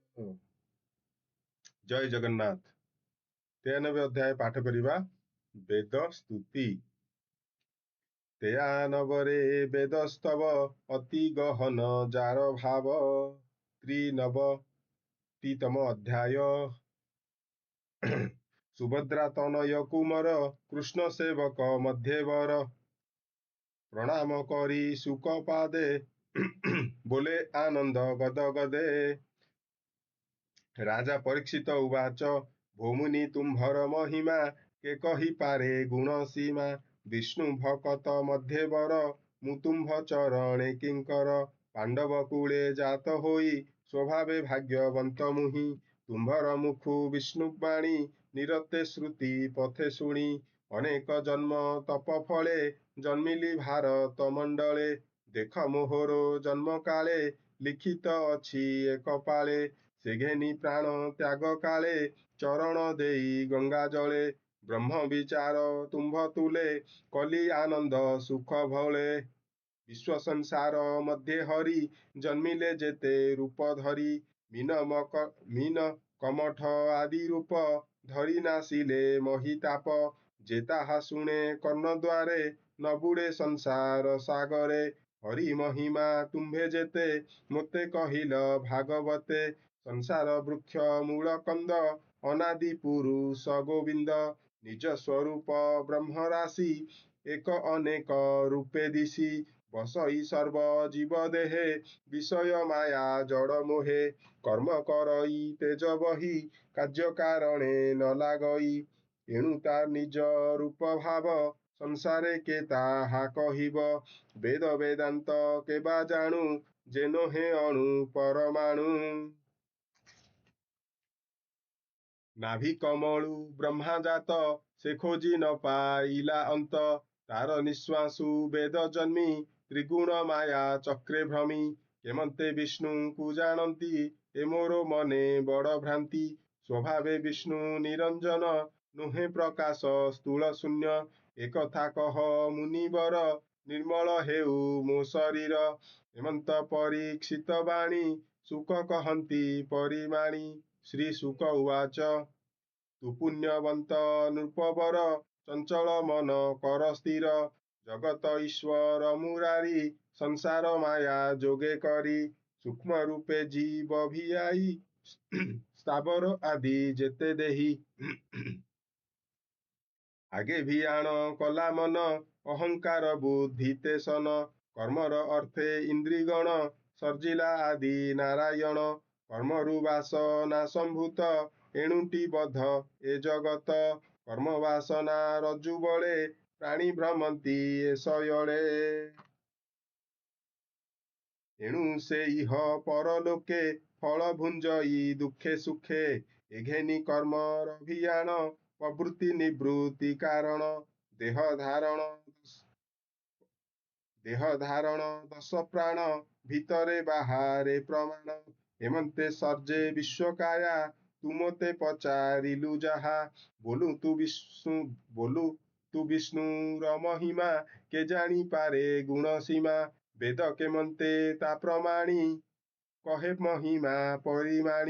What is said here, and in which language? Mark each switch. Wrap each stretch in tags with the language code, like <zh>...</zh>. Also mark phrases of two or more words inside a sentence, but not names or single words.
<or>ଜୟ ଜଗନ୍ନାଥ। 93 ଅଧ୍ୟାୟ ପାଠ କରିବା। ବେଦ ସ୍ତୁତି। ତେୟାନବରେ ବେଦସ୍ତବ ଅତି ଗହନ ଜାର ଭାବ। 93ତମ ଅଧ୍ୟାୟ। ସୁଭଦ୍ରା ତନୟ କୁମର କୃଷ୍ଣ ସେବକ ମଧ୍ୟବର। ପ୍ରଣାମ କରି ସୁକ ପାଦେ ବୋଲେ ଆନନ୍ଦ ଗଦ ଗଦେ। ରାଜା ପରୀକ୍ଷିତ ଉବାଚ ଭୋମୁନି ତୁମ୍ଭର ମହିମା କେ କହି ପାରେ ଗୁଣ ସୀମା। ବିଷ୍ଣୁ ଭକତ ମଧ୍ୟବର ମୁ ତୁମ୍ଭ ଚରଣେ କିଙ୍କର। ପାଣ୍ଡବ କୂଳେ ଜାତ ହୋଇ ସ୍ୱଭାବେ ଭାଗ୍ୟବନ୍ତ ମୁହି। ତୁମ୍ଭର ମୁଖୁ ବିଷ୍ଣୁବାଣୀ ନିରତେ ଶ୍ରୁତି ପଥେ ଶୁଣି। ଅନେକ ଜନ୍ମ ତପ ଫଳେ ଜନ୍ମିଲି ଭାରତ ମଣ୍ଡଳେ। ଦେଖ ମୋହର ଜନ୍ମ କାଳେ ଲିଖିତ ଅଛି ଏକ ପାଲେ। ସେ ଘେନି ପ୍ରାଣ ତ୍ୟାଗ କାଳେ ଚରଣ ଦେଇ ଗଙ୍ଗା ଜଳେ। ବ୍ରହ୍ମ ବିଚାର ତୁମ୍ଭ ତୁଲେ କଲି ଆନନ୍ଦ ସୁଖ ଭଲେ। ବିଶ୍ୱ ସଂସାର ମଧ୍ୟ ହରି ଜନ୍ମିଲେ ଜେତେ ରୂପ ଧରି। ମୀନ କମଠ ଆଦି ରୂପ ଧରି ନାସିଲେ ମହିତାପ। ଜେ ତାହା ଶୁଣେ କର୍ଣ୍ଣ ଦ୍ୱାରେ ନ ବୁଡ଼େ ସଂସାର ସାଗରେ। ହରି ମହିମା ତୁମ୍ଭେ ଜେତେ ମୋତେ କହିଲ ଭାଗବତେ। ସଂସାର ବୃକ୍ଷ ମୂଳ କନ୍ଦ ଅନାଦି ପୁରୁଷ ଗୋବିନ୍ଦ। ନିଜ ସ୍ୱରୂପ ବ୍ରହ୍ମ ରାଶି ଏକ ଅନେକ ରୂପେ ଦିଶି। ବସଇ ସର୍ବ ଜୀବ ଦେହେ ବିଷୟ ମାୟା ଜଡ଼ ମୋହେ। କର୍ମ କରଇ ତେଜ ବହି କାର୍ଯ୍ୟ କାରଣେ ନ ଲାଗଇ। ଏଣୁ ତାର ନିଜ ରୂପ ଭାବ ସଂସାରେ କେ ତାହା କହିବ। ବେଦ ବେଦାନ୍ତ କେବା ଜାଣୁ ଜେନୋ ହେ ଅଣୁ ପରମାଣୁ। ନାଭି କମଳୁ ବ୍ରହ୍ମା ଜାତ ସେ ଖୋଜି ନ ପାଇଲା ଅନ୍ତ। ତାର ନିଶ୍ୱାସୁ ବେଦ ଜନ୍ମି ତ୍ରିଗୁଣ ମାୟା ଚକ୍ରେ ଭ୍ରମି। କେମନ୍ତେ ବିଷ୍ଣୁ କୋ ଜାନତି ଏ ମୋର ମନେ ବଡ଼ ଭ୍ରାନ୍ତି। ସ୍ୱଭାବେ ବିଷ୍ଣୁ ନିରଞ୍ଜନ ନୁହେ ପ୍ରକାଶ ସ୍ଥୂଳ ଶୂନ୍ୟ। ଏକ ଥା କହ ମୁନିବର ନିର୍ମଳ ହେଉ ମୋ ଶରୀର। ହେମନ୍ତ ପରୀକ୍ଷିତ ବାଣୀ ସୁଖ କହନ୍ତି ପରିମାଣି। ଶ୍ରୀ ସୁକ ଉବାଚ ତୁ ପୁଣ୍ୟବନ୍ତ ନୃପବର ଚଞ୍ଚଳ ମନ କର ସ୍ଥିର। ଜଗତ ଈଶ୍ୱର ମୁରାରି ସଂସାର ମାୟା ଜୋଗେ କରି। ସୂକ୍ଷ୍ମ ରୂପେ ଜୀବ ଭିଆଇ ସ୍ଥାବର ଆଦି ଜେତେ ଦେହୀ। ଆଗେ ଭିଆଣ କଳା ମନ ଅହଙ୍କାର ବୁଦ୍ଧି ତେସନ। କର୍ମର ଅର୍ଥେ ଇନ୍ଦ୍ରିଗଣ ସର୍ଜିଲା ଆଦି ନାରାୟଣ। କର୍ମରୁ ବାସନା ସମ୍ଭୂତ ଏଣୁଟି ବଧ ଏ ଜଗତ। କର୍ମ ବାସନା ରଜ୍ଜୁ ବଳେ ପ୍ରାଣୀ ଭ୍ରମନ୍ତି ଏ ଶୟଳେ। ଏଣୁ ସେ ଇହ ପରଲୋକେ ଫଳ ଭୁଞ୍ଜଇ ଦୁଖେ ସୁଖେ। ଏଘେନି କର୍ମର ଅଭିଯାନ ପ୍ରବୃତ୍ତି ନିବୃତ୍ତି କାରଣ। ଦେହ ଧାରଣ ଦଶ ପ୍ରାଣ ଭିତରେ ବାହାରେ ପ୍ରମାଣ। ହେମନ୍ତେ ସର୍ଜେ ବିଶ୍ୱକାୟା ତୁମତେ ପଚାରିଲୁ ଯାହା। ବଲୁ ତୁ ବିଷ୍ଣୁର ମହିମା କେ ଜାନି ପାରେ ଗୁଣ ସୀମା। ବେଦ କେମନ୍ତେ ତା ପ୍ରମାଣୀ କହେ ମହିମା ପରିମାଣୀ।</or>